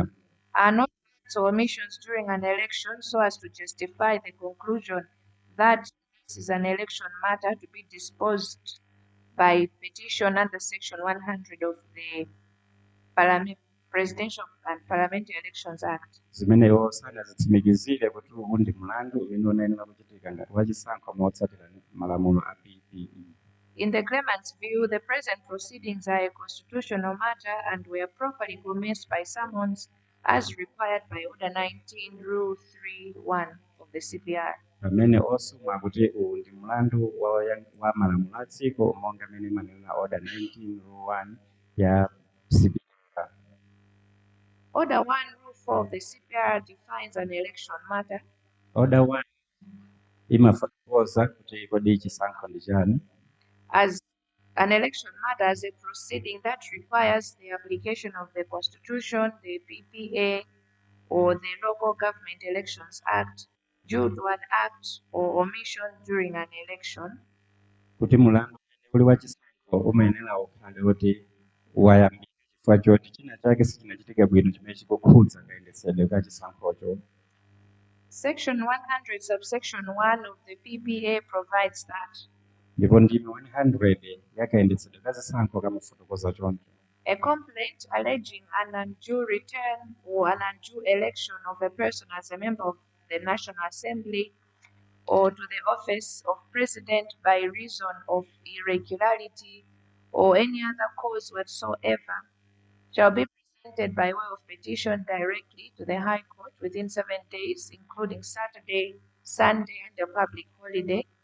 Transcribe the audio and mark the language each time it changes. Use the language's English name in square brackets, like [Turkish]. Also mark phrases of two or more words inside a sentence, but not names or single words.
[English] are not acts or omissions during an election so as to justify the conclusion that this is an election matter to be disposed by petition under Section 100 of the Presidential and Parliamentary Elections Act. [Nyanja] zimeneyo sanazitsimikizire kuti uwu ndi mlandu umene unayenera kuchitika ngati wachisankho motsatira malamulo a DPP. [English] In the claimant's view, the present proceedings are a constitutional matter and were properly commenced by summons as required by Order 19, Rule 3.1 of the CPR. [Nyanja] Pamene osuma kuti uwu ndi mlandu wa malamulo a dziko monga mmene manena Order 19 Rule 1 ya CPR. [English] Order 1, Rule 4 of the CPR defines an election matter [Nyanja] Order 1 imafotokoza kuti kodi chisankho ndi chani [English] as An election matter is a proceeding that requires the application of the Constitution, the PPA, or the Local Government Elections Act due to an act or omission during an election. [Nyanja] kuti mulandu uli wachisankho umayenera ukhale kuti wayambika chifukwa choti china chake sichinachitika bwino chimene chikukhudza kayendetsedwe ka chisankhocho. [English] Section 100, subsection 1 of the PPA provides that [Nyanja] ndipo ndime 100 yakayendetsedwe ka zisankho kamafotokoza choncho. [English] a complaint alleging an undue return or an undue election of a person as a member of the National Assembly or to the office of President by reason of irregularity or any other cause whatsoever shall be presented by way of petition directly to the High Court within 7 days, including Saturday, Sunday, and a public holiday,